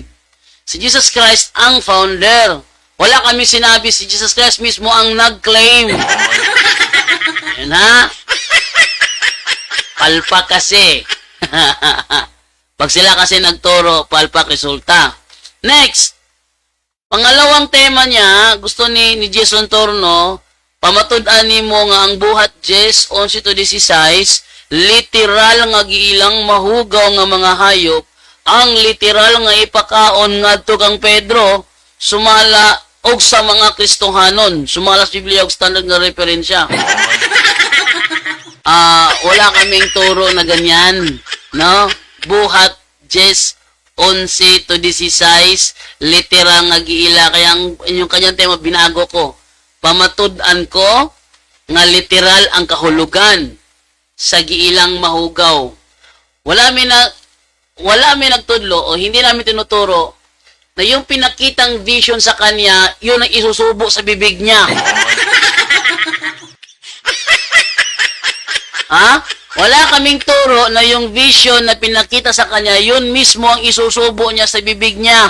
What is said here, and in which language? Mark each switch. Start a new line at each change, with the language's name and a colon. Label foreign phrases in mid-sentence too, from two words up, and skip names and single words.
Filipino: Si Jesus Christ ang founder. Wala kami sinabi si Jesus Christ mismo ang nag-claim. Yan ha? Palpak kasi. Pag sila kasi nagturo, palpak resulta.
Cebuano: Next, pangalawang tema niya, gusto ni Jason Torno, pamatud-an mo nga ang buhat Jes 11:16, literal nga giilang mahugaw nga mga hayop, ang literal nga ipakaon ngadto kang Pedro, sumala og sa mga Kristohanon, sumala sa Biblia og standard nga referensya.
Filipino: Wala kaming turo na ganyan, no? Buhat Jes 11:16,
Cebuano: literal nga giila,
Filipino: kaya yung kanyang tema binago ko.
Cebuano: Pamatud-an ko nga literal ang kahulugan sa giilang mahugaw. Wala mi nagtudlo
Filipino: o hindi namin tinuturo na yung pinakitang vision sa kanya, yun ang isusubo sa bibig niya. Ha? Wala kaming turo na yung vision na pinakita sa kanya, yun mismo ang isusubo niya sa bibig niya.